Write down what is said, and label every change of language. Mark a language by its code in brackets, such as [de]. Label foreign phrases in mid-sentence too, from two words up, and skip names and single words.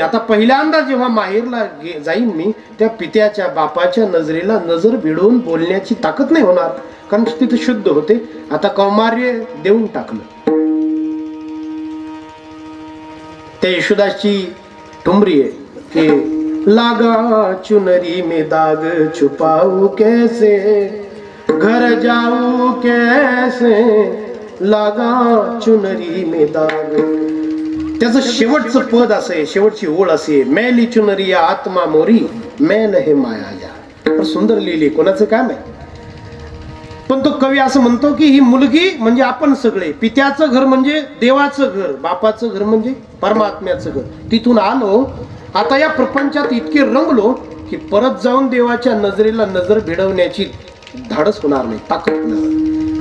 [mr] आता पहिल्यांदा जेव्हा माहेरला जाईन मी, त्या पित्याच्या बापाच्या नजरेला नजर भिडवून बोलण्याची ताकद नाही होणार, कारण तिथे शुद्ध होते. आता कौमार्य देऊन टाकलं. त्या येशुदासची ठुमरी आहे की [hi] लागा चुनरी में दाग छुपाऊ कैसे, घर जाऊ कैसे, लागा चुनरी में दाग. [mr] त्याचं शेवटचं पद असं आहे, शेवटची ओळ असे, [hi] मैली चुनरी आत्मा मोरी, मैल हे माया या. [mr] सुंदर लिहिली, कोणाचं काम आहे. पण तो कवी असं म्हणतो की ही मुलगी म्हणजे आपण सगळे, पित्याचं घर म्हणजे देवाचं घर, बापाचं घर म्हणजे परमात्म्याचं घर. तिथून आलो, आता या प्रपंचात इतके रंगलो की परत जाऊन देवाच्या नजरेला नजर भिडवण्याची धाडस होणार नाही, ताकद होणार नाही.